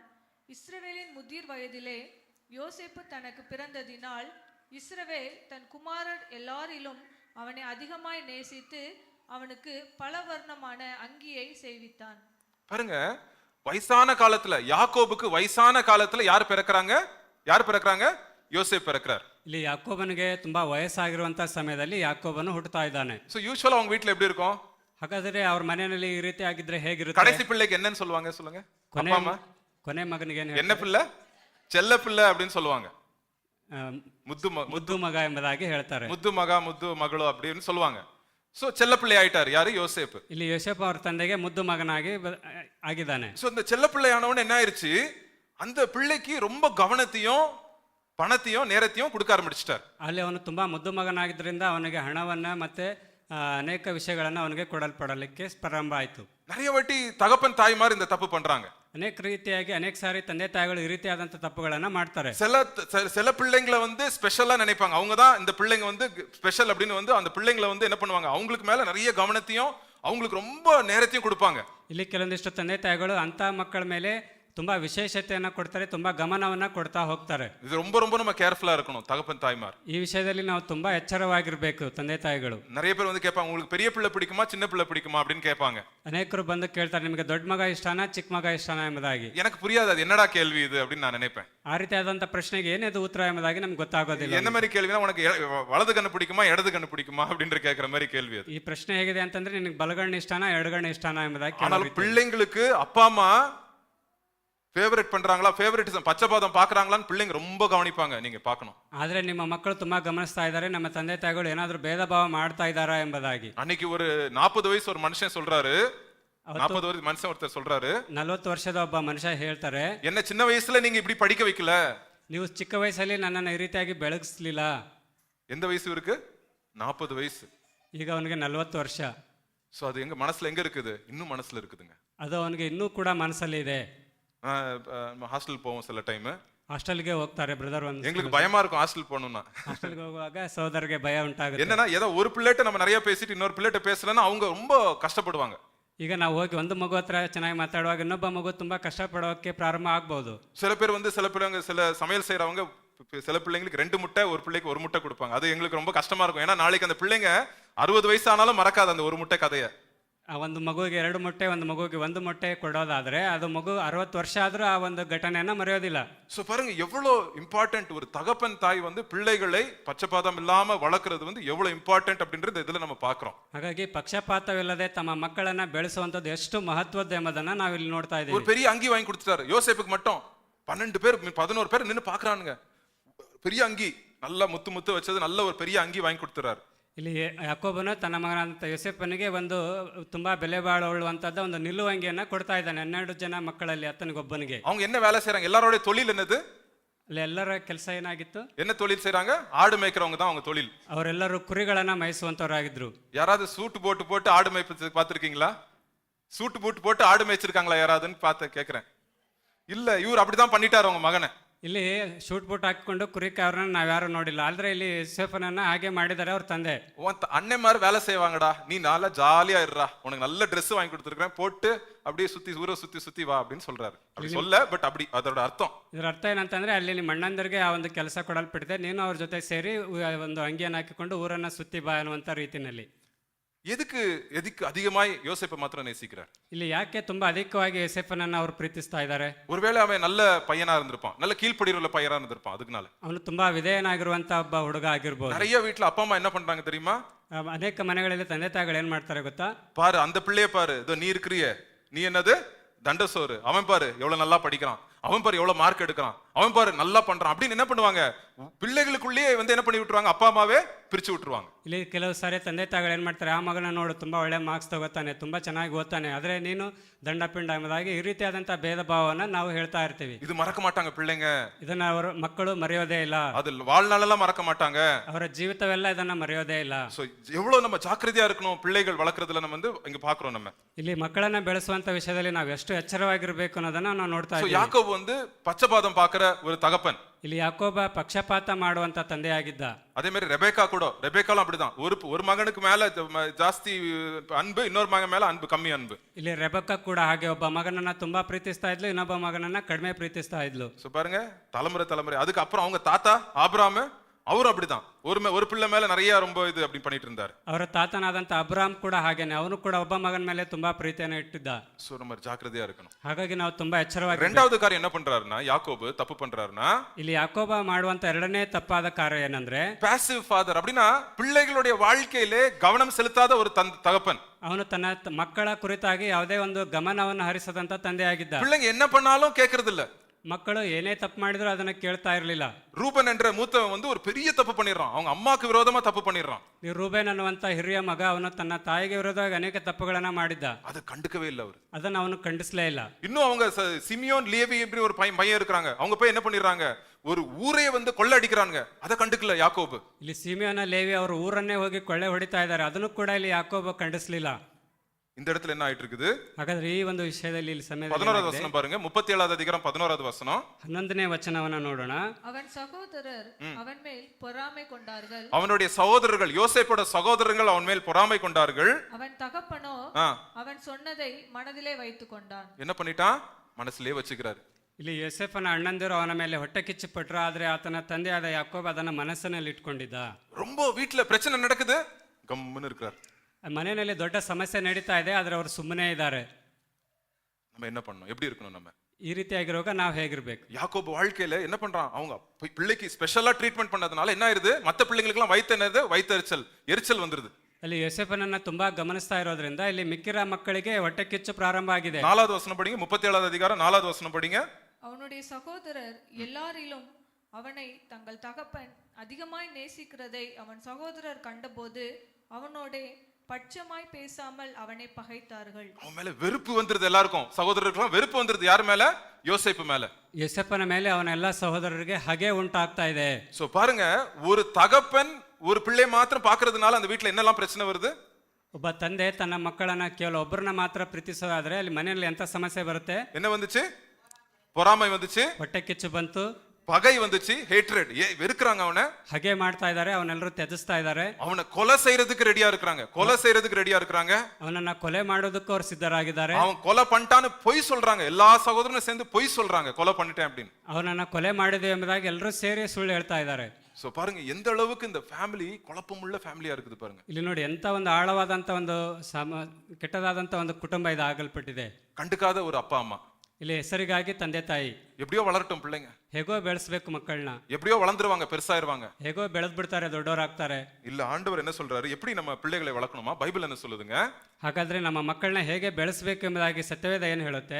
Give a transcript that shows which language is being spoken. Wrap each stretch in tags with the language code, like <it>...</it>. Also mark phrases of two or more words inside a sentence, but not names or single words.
<ta>இஸ்ரவேலின் முதிர் வயதிலே யோசேப்பு தனக்கு பிறந்ததினால் இஸ்ரவேல் தன் குமாரர் எல்லாரிலும் அவனை அதிகமாய் நேசித்து அவனுக்கு பல வர்ணமான அங்கியை செய்வித்தான். பாருங்க, வயசான காலத்துல யாக்கோபுக்கு வயசான காலத்துல யார் பிறக்கறாங்க? யோசேப் பிறக்கிறார்.</ta> <kn>ಇಲ್ಲಿ ಯಾಕೋಬನಿಗೆ ತುಂಬಾ ವಯಸ್ಸಾಗಿರುವಂತ ಸಮಯದಲ್ಲಿ ಯಾಕೋಬನು ಹುಟ್ಟುತ್ತಾ ಇದ್ದಾನೆ.</kn> <ta>சோ யூசுவலா அவங்க வீட்ல எப்படி இருக்கும்?</ta> <kn>ಹಾಗಾದ್ರೆ ಅವ್ರ ಮನೆಯಲ್ಲಿ ಈ ರೀತಿ ಆಗಿದ್ರೆ ಹೇಗಿರುತ್ತೆ?</kn> <ta>கடைசி பிள்ளைக்கு என்னன்னு சொல்லுவாங்க சொல்லுங்க?</ta> <kn>ಕೊನೆ ಮಗನಿಗೆ</kn> <ta>என்ன பிள்ளை? செல்ல பிள்ளை அப்படின்னு சொல்லுவாங்க.</ta> <kn>ಮುದ್ದು ಮಗ ಎಂಬುದಾಗಿ ಹೇಳ್ತಾರೆ. ಮುದ್ದು ಮಗ, ಮುದ್ದು ಮಗಳು</kn> <ta>அப்படின்னு சொல்லுவாங்க. சோ செல்ல பிள்ளை ஆயிட்டார் யாரு? யோசேப்.</ta> <kn>ಇಲ್ಲಿ ಯೋಸೇಫ್ ಅವ್ರ ತಂದೆಗೆ ಮುದ್ದು ಮಗನಾಗಿ ಆಗಿದ್ದಾನೆ.</kn> <ta>சோ இந்த செல்ல பிள்ளை ஆனவன என்ன ஆயிருச்சு, அந்த பிள்ளைக்கு ரொம்ப கவனத்தையும் பணத்தையும் நேரத்தையும் கொடுக்க ஆரம்பிச்சிட்டார்.</ta> <kn>ಅಲ್ಲಿ ಅವನು ತುಂಬಾ ಮುದ್ದು ಮಗನಾಗಿದ್ದರಿಂದ ಅವನಿಗೆ ಹಣವನ್ನ ಮತ್ತೆ ಅನೇಕ ವಿಷಯಗಳನ್ನ ಅವನಿಗೆ ಕೊಡಲ್ಪಡಲಿಕ್ಕೆ ಪ್ರಾರಂಭ ಆಯಿತು.</kn> <ta>நிறைய வாட்டி தகப்பன் தாய்மார் இந்த தப்பு பண்றாங்க.</ta> <kn>ಅನೇಕ ರೀತಿಯಾಗಿ ಅನೇಕ ಸಾರಿ ತಂದೆ ತಾಯಿಗಳು ಈ ರೀತಿಯಾದಂಥ ತಪ್ಪುಗಳನ್ನ ಮಾಡ್ತಾರೆ.</kn> <ta>சில பிள்ளைங்களை வந்து ஸ்பெஷலா நினைப்பாங்க, அவங்க தான் இந்த பிள்ளைங்க வந்து ஸ்பெஷல் அப்படின்னு வந்து அந்த பிள்ளைங்களை வந்து என்ன பண்ணுவாங்க, அவங்களுக்கு மேல நிறைய கவனத்தையும் அவங்களுக்கு ரொம்ப நேரத்தையும் கொடுப்பாங்க.</ta> <kn>ಇಲ್ಲಿ ಕೆಲವೊಂದಿಷ್ಟು ತಂದೆ ತಾಯಿಗಳು ಅಂತ ಮಕ್ಕಳ ಮೇಲೆ ತುಂಬಾ ವಿಶೇಷತೆಯನ್ನ ಕೊಡ್ತಾರೆ, ತುಂಬಾ ಗಮನವನ್ನ ಕೊಡ್ತಾ ಹೋಗ್ತಾರೆ.</kn> <ta>ಇದು ரொம்ப ரொம்ப நம்ம கேர்ஃபுல்லா இருக்கணும் தகப்பன் தாய்மார்.</ta> <kn>ಈ ವಿಷಯದಲ್ಲಿ ನಾವು ತುಂಬಾ ಎಚ್ಚರವಾಗಿರಬೇಕು ತಂದೆ ತಾಯಿಗಳು.</kn> <ta>நிறைய பேர் வந்து கேட்பாங்க, உங்களுக்கு பெரிய பிள்ளை பிடிக்குமா சின்ன பிள்ளை பிடிக்குமா அப்படின்னு கேட்பாங்க.</ta> <kn>ಅನೇಕರು ಬಂದು ಕೇಳ್ತಾರೆ, ನಿಮಗೆ ದೊಡ್ಡ ಮಗ ಇಷ್ಟನಾ ಚಿಕ್ಕ ಮಗ ಇಷ್ಟನಾ ಎಂಬುದಾಗಿ.</kn> <ta>எனக்கு புரியாது அது என்னடா கேள்வி இது அப்படின்னு நான் நினைப்பேன்.</ta> <kn>ಆ ರೀತಿಯಾದಂಥ ಪ್ರಶ್ನೆಗೆ ಏನಿದು ಉತ್ತರ ಎಂಬುದಾಗಿ ನಮ್ಗೆ ಗೊತ್ತಾಗೋದಿಲ್ಲ.</kn> <ta>என்ன மாதிரி கேள்வினா, உனக்கு வலது கண்ணு பிடிக்குமா இடது கண்ணு பிடிக்குமா அப்படின்னு கேட்கிற மாதிரி கேள்வி அது.</ta> <kn>ಈ ಪ್ರಶ್ನೆ ಹೇಗಿದೆ ಅಂತಂದ್ರೆ, ನಿನಗೆ ಬಲಗಣ್ಣು ಇಷ್ಟನಾ ಎಡಗಣ್ಣು ಇಷ್ಟನಾ ಎಂಬುದಾಗಿ.</kn> <ta>ஆனால் பிள்ளைங்களுக்கு அப்பா அம்மா ಫೇವರೇಟ್ பண்றாங்களா, ಫೇವರೇಟಿಸம் பச்சைபாதம் பாக்குறாங்களான்னு பிள்ளைங்க ரொம்ப கவனிப்பாங்க, நீங்க பார்க்கணும்.</ta> <kn>ಆದ್ರೆ ನಿಮ್ಮ ಮಕ್ಕಳು ತುಂಬಾ ಗಮನಿಸ್ತಾ ಇದ್ದಾರೆ, ನಮ್ಮ ತಂದೆ ತಾಯಿಗಳು ಏನಾದ್ರೂ ಭೇದ ಭಾವ ಮಾಡ್ತಾ ಇದ್ದಾರಾ ಎಂಬುದಾಗಿ.</kn> <ta>அன்னைக்கு ஒரு 40 வயசು ஒரு மனுஷன் சொல்றாரு, 40 வயசு மனுஷன் ஒருத்தர் சொல்றாரு,</ta> <kn>40 ವರ್ಷದ ಒಬ್ಬ ಮನುಷ್ಯ ಹೇಳ್ತಾರೆ,</kn> <ta>என்ன சின்ன வயசுல நீங்க இப்படி படிக்க வைக்கல,</ta> <kn>ನೀವು ಚಿಕ್ಕ ವಯಸ್ಸಲ್ಲಿ ನನ್ನನ್ನು ಈ ರೀತಿಯಾಗಿ ಬೆಳಗಿಸ್ಲಿಲ್ಲ.</kn> <ta>எந்த வயசு இருக்கு? 40 வயசு.</ta> <kn>ಈಗ ಅವನಿಗೆ 40 ವರ್ಷ.</kn> <ta>சோ அது எங்க மனசுல எங்க இருக்குது? இன்னும் மனசுல இருக்குதுங்க.</ta> <kn>ಅದು ಅವನಿಗೆ ಇನ್ನೂ ಕೂಡ ಮನಸ್ಸಲ್ಲಿ ಇದೆ.</kn> <ta>ஹாஸ்டல் போவோம் சில டைம்.</ta> <kn>ಹಾಸ್ಟೆಲ್ಗೆ ಹೋಗ್ತಾರೆ ಬ್ರದರ್.</kn> <ta>எங்களுக்கு பயமா இருக்கும் ஹாஸ்டல் போகணும்னா.</ta> <kn>ಹಾಸ್ಟೆಲ್ಗೆ ಹೋಗುವಾಗ ಸಹೋದರರಿಗೆ ಭಯ ಉಂಟಾಗುತ್ತೆ.</kn> <ta>என்னன்னா ஏதோ ஒரு பிள்ளைகிட்ட நம்ம நிறைய பேசிட்டு இன்னொரு பிள்ளைகிட்ட பேசலன்னா அவங்க ரொம்ப கஷ்டப்படுவாங்க. ಈಗ ನಾವು ಹೋಗಿ ಒಂದು ಮಗು ಹತ್ರ ಚೆನ್ನಾಗಿ ಮಾತಾಡುವಾಗ ಇನ್ನೊಬ್ಬ ಮಗು ತುಂಬಾ ಕಷ್ಟಪಡೋಕೆ ಪ್ರಾರಂಭ ಆಗ್ಬಹುದು. சில பேர் சில பிள்ளைங்க சில சமையல் செய்யறவங்க சில பிள்ளைங்களுக்கு 2 முட்டை ஒரு பிள்ளைக்கு 1 முட்டை கொடுப்பாங்க. அது எங்களுக்கு ரொம்ப கஷ்டமா இருக்கும். ஏன்னா நாளைக்கு அந்த பிள்ளைங்க 60 வயசு ஆனாலும் மறக்காது அந்த 1 முட்டை கதையை.</ta> <kn>ಒಂದು ಮಗುವಿಗೆ 2 ಮೊಟ್ಟೆ, ಒಂದು ಮಗುವಿಗೆ 1 ಮೊಟ್ಟೆ ಕೊಡೋದಾದ್ರೆ ಅದು ಮಗು 60 ವರ್ಷ ಆದ್ರೂ ಆ ಒಂದು ಘಟನೆಯನ್ನ ಮರೆಯೋದಿಲ್ಲ.</kn> <ta>சோ பாருங்க எவ்வளவு இம்பார்ட்டன்ட் ஒரு தகப்பன் தாய் பிள்ளைகளை பச்சபாதம் இல்லாம வளர்க்கறது எவ்வளவு இம்பார்ட்டன்ட் அப்படின்றது இதுல நம்ம பார்க்கிறோம்.</ta> <kn>ಹಾಗಾಗಿ ಪಕ್ಷಪಾತವಿಲ್ಲದೆ ತಮ್ಮ ಮಕ್ಕಳನ್ನ ಬೆಳೆಸುವಂತದ್ದು ಎಷ್ಟು ಮಹತ್ವದ ಎಂಬುದನ್ನ ನಾವು ಇಲ್ಲಿ ನೋಡ್ತಾ ಇದ್ದೀವಿ.</kn> <ta>ஒரு பெரிய அங்கி வாங்கி கொடுத்துட்டாரு யோசேப்புக்கு மட்டும். 12 பேர் 11 பேர் நின்னு பாக்குறானுங்க. பெரிய அங்கி நல்ல முத்து முத்து வச்சது நல்ல ஒரு பெரிய அங்கி வாங்கி கொடுத்துறாரு.</ta> <kn>ಇಲ್ಲಿ ಯಾಕೋಬನು ತನ್ನ ಮಗನಾದಂಥ ಯೋಸೇಫನಿಗೆ ಒಂದು ತುಂಬಾ ಬೆಲೆ ಬಾಳುವಂತದ್ದ ಒಂದು ನಿಲುವಂಗಿಯನ್ನ ಕೊಡ್ತಾ ಇದ್ದಾನೆ 12 ಜನ ಮಕ್ಕಳಲ್ಲಿ ಅತ್ತನಿಗೊಬ್ಬನಿಗೆ.</kn> <ta>அவங்க என்ன வேலை செய்றாங்க? எல்லாரோட தொழில் என்னது?</ta> <kn>ಅಲ್ಲಿ ಎಲ್ಲರ ಕೆಲಸ ಏನಾಗಿತ್ತು?</kn> <ta>என்ன தொழில் செய்றாங்க? ஆடு மேய்க்கிறவங்க தான் அவங்க தொழில்.</ta> <kn>ಅವರೆಲ್ಲರೂ ಕುರಿಗಳನ್ನ ಮೇಯಿಸುವಂತವರಾಗಿದ್ರು.</kn> <ta>யாராவது சூட் போட்டு ஆடு மேய்ப்பது பார்த்திருக்கீங்களா?</ta> <en>suit boot</en> <ta>போட்டு ஆடு மேய்ச்சிருக்காங்களா யாராவதுன்னு பார்த்து கேக்குறேன். இல்ல இவர் அப்படிதான் பண்ணிட்டாரு அவங்க மகனை.</ta> <kn>ಇಲ್ಲಿ</kn> <en>suit boot</en> <kn>ಹಾಕಿಕೊಂಡು ಕುರಿಕಾರನ್ನ ನಾವ್ಯಾರು ನೋಡಿಲ್ಲ. ಆದ್ರೆ ಇಲ್ಲಿ ಯೋಸೇಫನನ್ನ ಹಾಗೆ ಮಾಡಿದ್ದಾರೆ ಅವ್ರ ತಂದೆ.</kn> <ta>அண்ணன் மாதிரி வேலை செய்வாங்கடா, நீ நல்லா ஜாலியா இருடா, உனக்கு நல்ல ட்ரெஸ் வாங்கி கொடுத்துருக்கேன், போட்டு அப்படியே ஊரை சுத்தி வா அப்படின்னு சொல்றாரு. அப்படி சொல்ல பட் அப்படி அதோட அர்த்தம்.</ta> <kn>ಇದರ ಅರ್ಥ ಏನಂತಂದ್ರೆ ಅಲ್ಲಿ ನಿಮ್ಮ ಅಣ್ಣಂದರಿಗೆ ಆ ಒಂದು ಕೆಲಸ ಕೊಡಲ್ಪಟ್ಟಿದೆ, ನೀನು ಅವ್ರ ಜೊತೆ ಸೇರಿ ಒಂದು ಅಂಗಿಯನ್ನು ಹಾಕಿಕೊಂಡು ಊರನ್ನ ಸುತ್ತಿ ಬಾ ಅನ್ನುವಂತ ರೀತಿನಲ್ಲಿ.</kn> <ta>எதுக்கு அதிகமாய் யோசேப்பை மாத்திரம் நேசிக்கிறார்?</ta> <kn>ಇಲ್ಲಿ ಯಾಕೆ ತುಂಬಾ ಅಧಿಕವಾಗಿ ಯೋಸೇಫನನ್ನ ಅವರು ಪ್ರೀತಿಸ್ತಾ ಇದ್ದಾರೆ?</kn> <ta>ஒருவேளை அவன் நல்ல பையனா இருந்திருப்பான், நல்ல கீழ்ப்படியுள்ள பையனா இருந்திருப்பான். அதுக்குனால</ta> <kn>ಅವನು ತುಂಬಾ ವಿಧೇಯನಾಗಿರುವಂತ ಒಬ್ಬ ಹುಡುಗ ಆಗಿರ್ಬೋದು.</kn> <ta>நிறைய வீட்டுல அப்பா அம்மா என்ன பண்றாங்க தெரியுமா?</ta> <kn>ಅನೇಕ ಮನೆಗಳಲ್ಲಿ ತಂದೆ ತಾಯಿಗಳು ಏನ್ ಮಾಡ್ತಾರೆ ಗೊತ್ತಾ?</kn> <ta>பாரு அந்த பிள்ளைய பாரு, இதோ நீ இருக்கிறியே, நீ என்னது தண்டசோறு, அவன் பாரு எவ்வளவு நல்லா படிக்கிறான், அவன் பாரு எவ்வளவு மார்க் எடுக்கிறான், அவன் பாரு நல்லா பண்றான் அப்படின்னு என்ன பண்ணுவாங்க? பிள்ளைகளுக்குள்ளேயே என்ன பண்ணி விட்டுருவாங்க? அப்பா அம்மாவே பிரிச்சு விட்டுருவாங்க.</ta> <kn>ಇಲ್ಲಿ ಕೆಲವು ಸಾರಿ ತಂದೆ ತಾಯಿಗಳು ಏನ್ ಮಾಡ್ತಾರೆ, ಆ ಮಗನ ನೋಡು ತುಂಬಾ ಒಳ್ಳೆ ಮಾರ್ಕ್ಸ್ ತಗೋತಾನೆ, ತುಂಬಾ ಚೆನ್ನಾಗಿ ಓದ್ತಾನೆ, ಆದ್ರೆ ನೀನು ದಂಡಪಿಂಡ ಎಂಬುದಾಗಿ ಈ ರೀತಿಯಾದಂತಹ ಭೇದ ಭಾವವನ್ನ ನಾವು ಹೇಳ್ತಾ ಇರ್ತೀವಿ.</kn> <ta>இது மறக்க மாட்டாங்க பிள்ளைங்க.</ta> <kn>ಇದನ್ನ ಅವರು ಮಕ್ಕಳು ಮರೆಯೋದೇ ಇಲ್ಲ.</kn> <ta>அது வாழ்நாளெல்லாம் மறக்க மாட்டாங்க.</ta> <kn>ಅವರ ಜೀವಿತವೆಲ್ಲ ಇದನ್ನ ಮರೆಯೋದೇ ಇಲ್ಲ.</kn> <ta>சோ எவ்வளவு நம்ம ஜாக்கிரதையா இருக்கணும் பிள்ளைகள் வளர்க்கறதுல நம்ம இங்க பாக்குறோம். நம்ம</ta> <kn>ಇಲ್ಲಿ ಮಕ್ಕಳನ್ನ ಬೆಳೆಸುವಂತ ವಿಷಯದಲ್ಲಿ ನಾವು ಎಷ್ಟು ಎಚ್ಚರವಾಗಿರ್ಬೇಕು ಅನ್ನೋದನ್ನ ನಾವು ನೋಡ್ತಾ ಇದ್ದೀವಿ.</kn> <ta>யாக்கோபு பச்சபாதம் பாக்குற ஒரு தகப்பன்.</ta> <kn>ಇಲ್ಲಿ ಯಾಕೋಬ ಪಕ್ಷಪಾತ ಮಾಡುವಂತ ತಂದೆಯಾಗಿದ್ದ.</kn> <ta>அதே மாதிரி ரெபேக்காலும் அப்படிதான். ஒரு மகனுக்கு மேல ಜಾಸ್ತಿ அன்பு, இன்னொரு மகன் மேல அன்பு கம்மி அன்பு.</ta> <kn>ಇಲ್ಲಿ ರೆಬೆಕ್ಕಾ ಕೂಡ ಹಾಗೆ ಒಬ್ಬ ಮಗನನ್ನ ತುಂಬಾ ಪ್ರೀತಿಸ್ತಾ ಇದ್ಲು, ಇನ್ನೊಬ್ಬ ಮಗನನ್ನ ಕಡಿಮೆ ಪ್ರೀತಿಸ್ತಾ ಇದ್ಲು.</kn> <ta>சோ பாருங்க தலைமுறை. அதுக்கு அப்புறம் அவங்க தாத்தா ஆபிரகாம் அவரும் அப்படிதான். ஒரு பிள்ளை மேல நிறைய ரொம்ப இது அப்படி பண்ணிட்டு இருந்தாரு.</ta> <kn>ಅವರ ತಾತನಾದಂತ ಅಬ್ರಾಮ್ ಕೂಡ ಹಾಗೇನೆ, ಅವನು ಕೂಡ ಒಬ್ಬ ಮಗನ ಮೇಲೆ ತುಂಬಾ ಪ್ರೀತಿಯನ್ನು ಇಟ್ಟಿದ್ದ.</kn> <ta>சோ நம்ம ஜாக்கிரதையா இருக்கணும்.</ta> <kn>ಹಾಗಾಗಿ ನಾವು ತುಂಬಾ ಎಚ್ಚರವಾಗಿ.</kn> <ta>ரெண்டாவது காரியம் என்ன பண்றாருன்னா, யாக்கோபு தப்பு பண்றாருன்னா,</ta> <kn>ಇಲ್ಲಿ ಯಾಕೋಬ ಮಾಡುವಂತ ಎರಡನೇ ತಪ್ಪಾದ ಕಾರ್ಯ ಏನಂದ್ರೆ</kn> <en>passive father.</en> <ta>அப்படின்னா பிள்ளைகளுடைய வாழ்க்கையிலே கவனம் செலுத்தாத ஒரு தகப்பன்.</ta> <kn>ಅವನು ತನ್ನ ಮಕ್ಕಳ ಕುರಿತಾಗಿ ಯಾವುದೇ ಒಂದು ಗಮನವನ್ನು ಹರಿಸದಂತ ತಂದೆಯಾಗಿದ್ದ.</kn> <ta>பிள்ளைங்க என்ன பண்ணாலும் கேட்கறது இல்ல.</ta> <kn>ಮಕ್ಕಳು ಏನೇ ತಪ್ಪು ಮಾಡಿದ್ರು ಅದನ್ನ ಕೇಳ್ತಾ ಇರಲಿಲ್ಲ.</kn> <ta>ரூபன் என்ற மூத்தவன் ஒரு பெரிய தப்பு பண்ணிடுறான். அவங்க அம்மாக்கு விரோதமா தப்பு பண்ணிடுறான்.</ta> <kn>ಈ ರೂಬೇನ್ ಅನ್ನುವಂತ ಹಿರಿಯ ಮಗ ಅವನು ತನ್ನ ತಾಯಿಗೆ ವಿರೋಧವಾಗಿ ಅನೇಕ ತಪ್ಪುಗಳನ್ನ ಮಾಡಿದ್ದ.</kn> <ta>அதை கண்டுக்கவே இல்ல அவர்.</ta> <kn>ಅದನ್ನ ಅವನು ಖಂಡಿಸಲೇ ಇಲ್ಲ.</kn> <ta>இன்னும் அவங்க சிமியோன் லேவி இப்படி ஒரு பையன் இருக்காங்க, அவங்க போய் என்ன பண்ணிடுறாங்க? ஒரு ஊரையே கொள்ளை அடிக்கிறாங்க. அதை கண்டுக்கல யாக்கோபு.</ta> <kn>ಇಲ್ಲಿ ಸಿಮಿಯೋನ ಲೇವಿ ಅವರು ಊರನ್ನೇ ಹೋಗಿ ಕೊಳ್ಳೆ ಹೊಡಿತಾ ಇದ್ದಾರೆ, ಅದನ್ನು ಕೂಡ ಇಲ್ಲಿ ಯಾಕೋಬ ಖಂಡಿಸಲಿಲ್ಲ.</kn> <ta>இந்த இடத்துல என்ன ஆயிட்டு இருக்குது?</ta> <kn>ಹಾಗಾದ್ರೆ ಈ ಒಂದು ವಿಷಯದಲ್ಲಿ ಇಲ್ಲಿ ಸಮಯದಲ್ಲಿ</kn> <ta>11வது வசனம் பாருங்க. 37வது அதிகாரம் 11வது வசனம்.</ta> <kn>11ನೇ ವಚನವನ್ನ ನೋಡೋಣ.</kn> <ta>அவன் சகோதரர் அவன் மேல் பொறாமை கொண்டார்கள். அவனுடைய சகோதரர்கள், யோசேப்போட சகோதரர்கள் அவன் மேல் பொறாமை கொண்டார்கள். அவன் தகப்பனோ அவன் சொன்னதை மனதிலே வைத்துக் கொண்டான். என்ன பண்ணிட்டான்? மனசுலயே வச்சுக்கிறாரு.</ta> <kn>ಇಲ್ಲಿ ಯೋಸೇಫನ ಅಣ್ಣಂದಿರು ಅವನ ಮೇಲೆ ಹೊಟ್ಟೆ ಕಿಚ್ಚು ಪಟ್ರು, ಆದ್ರೆ ಆತನ ತಂದೆಯಾದ ಯಾಕೋಬ ಅದನ್ನ ಮನಸ್ಸಿನಲ್ಲಿ ಇಟ್ಕೊಂಡಿದ್ದ.</kn> <ta>ரொம்ப வீட்டுல பிரச்சனை நடக்குது, கம்முன்னு இருக்கிறார்.</ta> <kn>ಮನೆಯಲ್ಲಿ ದೊಡ್ಡ ಸಮಸ್ಯೆ ನಡೀತಾ ಇದೆ, ಆದ್ರೆ ಅವರು ಸುಮ್ಮನೆ ಇದ್ದಾರೆ.</kn> <ta>நம்ம என்ன பண்ணணும்? எப்படி இருக்கணும்? நம்ம</ta> <kn>ಈ ರೀತಿಯಾಗಿರುವಾಗ ನಾವು ಹೇಗಿರ್ಬೇಕು?</kn> <ta>யாக்கோபு வாழ்க்கையில என்ன பண்றான்? அவங்க பிள்ளைக்கு</ta> <en>special treatment</en> <ta>பண்ணதுனால என்ன ஆயிருது? மத்த பிள்ளைங்களுக்கு எல்லாம் எரிச்சல் வந்துருது.</ta> <kn>ಅಲ್ಲಿ ಯೋಸೇಫನನ್ನ ತುಂಬಾ ಗಮನಿಸ್ತಾ ಇರೋದ್ರಿಂದ ಇಲ್ಲಿ ಮಿಕ್ಕಿರ ಮಕ್ಕಳಿಗೆ ಹೊಟ್ಟೆ ಕಿಚ್ಚು ಪ್ರಾರಂಭ ಆಗಿದೆ.</kn> <ta>4வது வசனம் படிங்க. 37வது அதிகாரம் 4வது வசனம் படிங்க. அவனுடைய சகோதரர் எல்லாரிலும் அவனை தங்கள் தகப்பன் அதிகமாய் நேசிக்கிறதை அவன் சகோதரர் கண்டபோது அவனோட பட்சமாய் பேசாமல் அவனை பகைத்தார்கள். அவன் மேல வெறுப்பு வந்துருது. எல்லாருக்கும் சகோதரர்களுக்கு வெறுப்பு வந்துருது. யார் மேல? யோசேப்பு மேல.</ta> <kn>ಯೋಸೇಫನ ಮೇಲೆ ಅವನ ಎಲ್ಲಾ ಸಹೋದರರಿಗೆ ಹಗೆ ಉಂಟಾಗ್ತಾ ಇದೆ.</kn> <ta>சோ பாருங்க, ஒரு தகப்பன் ஒரு பிள்ளை மாத்திரம் பாக்குறதுனால அந்த வீட்டுல என்னெல்லாம் பிரச்சனை வருது?</ta> <kn>ಒಬ್ಬ ತಂದೆ ತನ್ನ ಮಕ್ಕಳನ್ನ ಕೇವಲ ಒಬ್ಬರನ್ನ ಮಾತ್ರ ಪ್ರೀತಿಸೋದಾದ್ರೆ ಅಲ್ಲಿ ಮನೆಯಲ್ಲಿ ಎಂತ ಸಮಸ್ಯೆ ಬರುತ್ತೆ?</kn> <ta>என்ன வந்துச்சு? பொறாமை வந்துச்சு,</ta> <kn>ಹೊಟ್ಟೆ ಕಿಚ್ಚು ಬಂತು,</kn> <ta>பகை வந்துச்சு, ஹேட்ரட், வெறுக்கிறாங்க அவனை,</ta> <kn>ಹಗೆ ಮಾಡ್ತಾ ಇದ್ದಾರೆ, ಅವನೆಲ್ಲರೂ ತ್ಯಜಿಸ್ತಾ ಇದ್ದಾರೆ,</kn> <ta>அவனை கொலை செய்யறதுக்கு ரெடியா இருக்கிறாங்க, கொலை செய்யறதுக்கு ரெடியா இருக்கிறாங்க,</ta> <kn>ಅವನನ್ನ ಕೊಲೆ ಮಾಡೋದಕ್ಕೂ ಅವ್ರು ಸಿದ್ಧರಾಗಿದ್ದಾರೆ,</kn> <ta>அவன் கொலை பண்ணிட்டான்னு பொய் சொல்றாங்க, எல்லா சகோதரனும் சேர்ந்து பொய் சொல்றாங்க கொலை பண்ணிட்டேன் அப்படின்னு.</ta> <kn>ಅವನನ್ನ ಕೊಲೆ ಮಾಡಿದೆ ಎಂಬುದಾಗಿ ಎಲ್ಲರೂ ಸೇರಿ ಸುಳ್ಳು ಹೇಳ್ತಾ ಇದ್ದಾರೆ.</kn> <ta>சோ பாருங்க எந்த அளவுக்கு இந்த ஃபேமிலி குழப்பமுள்ள ஃபேமிலியா இருக்குது பாருங்க.</ta> <kn>ಇಲ್ಲಿ ನೋಡಿ ಎಂತ ಒಂದು ಆಳವಾದಂತ ಒಂದು ಕೆಟ್ಟದಾದಂತ ಒಂದು ಕುಟುಂಬ ಇದು ಆಗಲ್ಪಟ್ಟಿದೆ.</kn> <ta>கண்டுக்காத ஒரு அப்பா அம்மா.</ta> <kn>ಇಲ್ಲಿ ಹೆಸರಿಗಾಗಿ ತಂದೆ ತಾಯಿ</kn> <ta>எப்படியோ வளரட்டும் பிள்ளைங்க,</ta> <kn>ಹೇಗೋ ಬೆಳೆಸ್ಬೇಕು ಮಕ್ಕಳನ್ನ,</kn> <ta>எப்படியோ வளர்ந்துருவாங்க, பெருசாயிருவாங்க,</ta> <kn>ಹೇಗೋ ಬೆಳೆದ್ ಬಿಡ್ತಾರೆ, ದೊಡ್ಡವರಾಗ್ತಾರೆ.</kn> <ta>இல்ல ஆண்டவர் என்ன சொல்றாரு, எப்படி நம்ம பிள்ளைகளை வளர்க்கணுமா? பைபிள் என்ன சொல்லுதுங்க?</ta> <kn>ಹಾಗಾದ್ರೆ ನಮ್ಮ ಮಕ್ಕಳನ್ನ ಹೇಗೆ ಬೆಳೆಸಬೇಕು ಎಂಬುದಾಗಿ ಸತ್ಯವೇದ ಏನು ಹೇಳುತ್ತೆ?</kn>